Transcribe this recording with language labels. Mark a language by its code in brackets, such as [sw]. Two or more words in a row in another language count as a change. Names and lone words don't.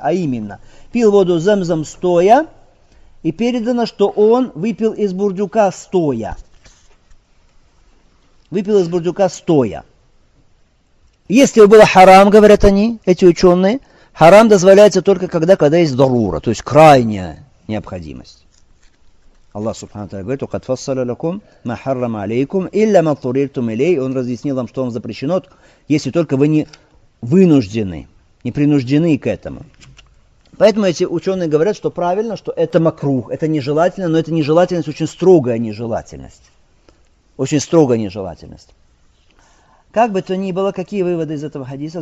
[ru] А именно, пил воду замзам стоя, и передано, что он выпил из бурдюка стоя. Выпил из бурдюка стоя. Если было харам, говорят они, эти ученые, харам дозволяется только когда есть дарура, то есть крайняя необходимость. Аллах [ar] سبحانه وتعالى [ru] говорит: [ar] «وقد فصل لكم ما حرم عليكم إلا ما اضطررتم إليه». [ru] Он разъяснил вам, что вам запрещено, если только вы не вынуждены, не принуждены к этому. Поэтому эти ученые говорят, что правильно, что это макрух, это нежелательно, но эта нежелательность очень строгая нежелательность. Очень строгая нежелательность. Как бы то ни было, какие выводы из этого хадиса?